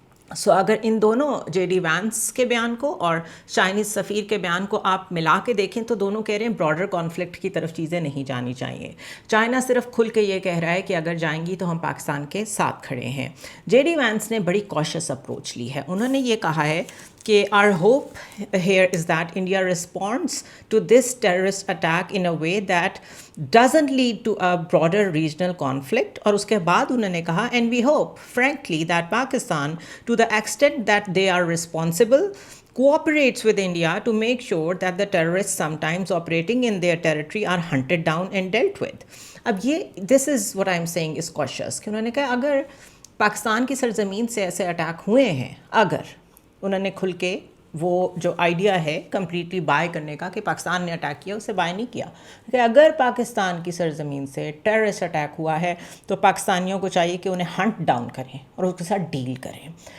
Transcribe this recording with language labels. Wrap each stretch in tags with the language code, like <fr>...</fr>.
<hi>सो अगर इन दोनों JD Vance के बयान को और चाइनीज़ सफ़ीर के बयान को आप मिला के देखें तो दोनों कह रहे हैं ब्रॉडर कॉन्फ्लिक्ट की तरफ चीज़ें नहीं जानी चाहिए। चाइना सिर्फ खुल के ये कह रहा है कि अगर जाएंगी तो हम पाकिस्तान के साथ खड़े हैं। जेडी वैंस ने बड़ी कॉशियस अप्रोच ली है। उन्होंने ये कहा है कि</hi> <en>our hope here is that India responds to this terrorist attack in a way that doesn't lead to a broader regional conflict।</en> <hi>और उसके बाद उन्होंने कहा</hi> <en>and we hope frankly that Pakistan to the extent that they are responsible cooperates with India to make sure that the terrorists sometimes operating in their territory are hunted down and dealt with।</en> <hi>अब ये</hi> <en>this is what I'm saying is cautious</en> <hi>कि उन्होंने कहा अगर पाकिस्तान की सरजमीन से ऐसे attack हुए हैं, अगर उन्होंने खुल के वो जो आइडिया है कम्प्लीटली बाय करने का कि पाकिस्तान ने अटैक किया उसे बाय नहीं किया कि अगर पाकिस्तान की सरजमीन से टेररिस्ट अटैक हुआ है तो पाकिस्तानियों को चाहिए कि उन्हें हंट डाउन करें और उसके साथ डील करें।</hi>